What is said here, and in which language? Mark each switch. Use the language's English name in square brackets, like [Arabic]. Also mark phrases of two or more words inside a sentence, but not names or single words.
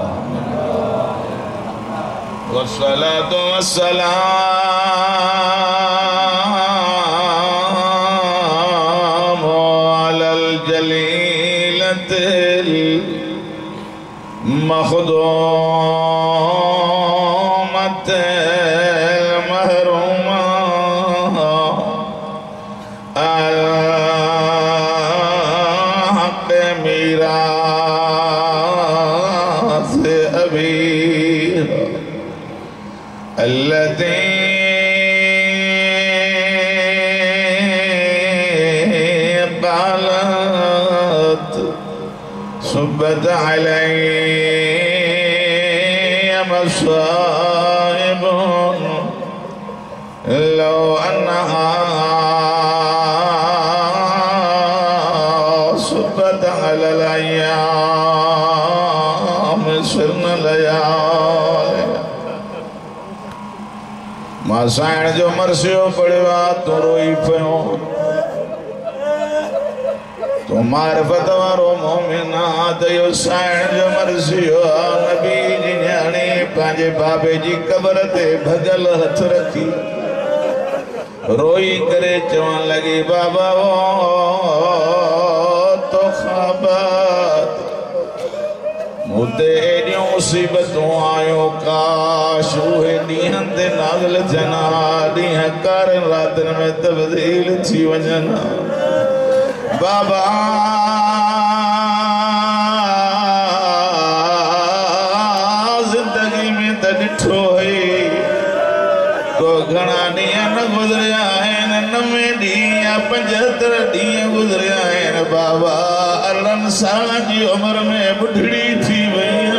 [Arabic] والصلاة والسلام على الجليلة المخدومة المحرومة الحق ميراث أبي التي قالت صبت عليه مصائب لو أنها صبت على الأيام صرن ليال [Sindhi] मां साइण जो मरसियो पड़ियो तो रोई पियो तो मारिफत वारो मोमिन त यो साइण जो मरसियो नबी जी न्याणी पंहिंजे बाबे जी कबर ते भगल हथ रखी रोई करे चवण लगी बाबा वो तो ख़ाबत मुते एडियूं मुसीबतूं आयो काश उहे ॾींहंनि ते नाज़िल थियनि ॾींहं कारनि रातिनि में तब्दील थी वञनि बाबा ज़िंदगी में त ॾिठो हुई को घणा ॾींहं न गुज़रिया आहिनि 90 ॾींहं या 75 ॾींहं गुज़रिया आहिनि बाबा 18 साल जी उम्र में बुढ़ड़ी थी वई